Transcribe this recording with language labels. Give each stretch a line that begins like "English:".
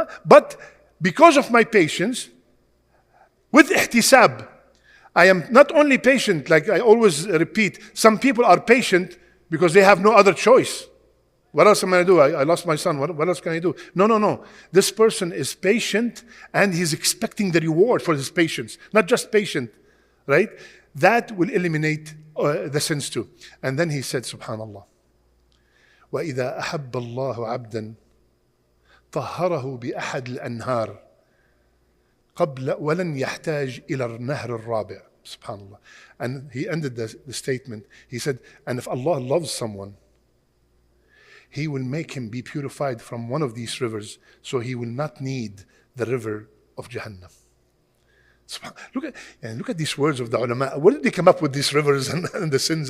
English: But because of my patience, with ihtisab, I am not only patient, like I always repeat, some people are patient because they have no other choice. What else am I going to do? I lost my son. What else can I do? No. This person is patient and he's expecting the reward for his patience. Not just patient, right? That will eliminate the sins too. And then he said,
Arabic: Subhanallah, وَإِذَا أَحَبَّ اللَّهُ عَبْدًا طَهَّرَهُ بِأَحَدِ الْأَنْهَارِ قبل ولن يحتاج إلى النهر الرابع. Subhanallah.
English: And he ended the statement. He said, and if Allah loves someone, He will make him be purified from one of these rivers, so he will not need the river of Jahannam. Look at these words of the ulama. Where did they come up with these rivers and the sins?